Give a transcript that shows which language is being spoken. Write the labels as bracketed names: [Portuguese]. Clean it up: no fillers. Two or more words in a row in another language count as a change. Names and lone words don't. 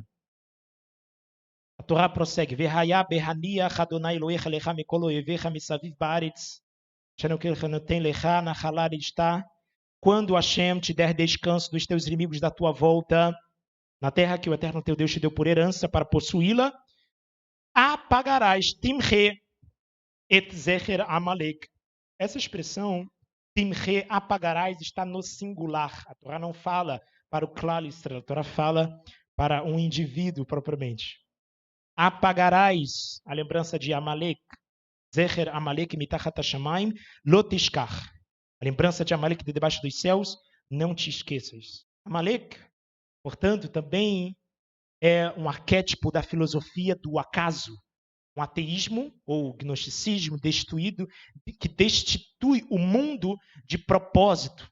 [Portuguese] A Torá prossegue: quando Hashem te der descanso dos teus inimigos da tua volta, na terra que o Eterno teu Deus te deu por herança para possuí-la, apagarás [Hebrew] תמחה את זכר עמלק. [Portuguese] Essa expressão Timre, apagarás, está no singular. A Torá não fala para o [Hebrew] כלל ישראל, [Portuguese] a Torá fala para um indivíduo propriamente. Apagarás a lembrança de Amalek, [Hebrew] זכר עמלק מתחת השמים לא תשכח. [Portuguese] A lembrança de Amalek de debaixo dos céus, não te esqueças. Amalek, portanto, também é um arquétipo da filosofia do acaso. Um ateísmo ou gnosticismo destituído, que destitui o mundo de propósito.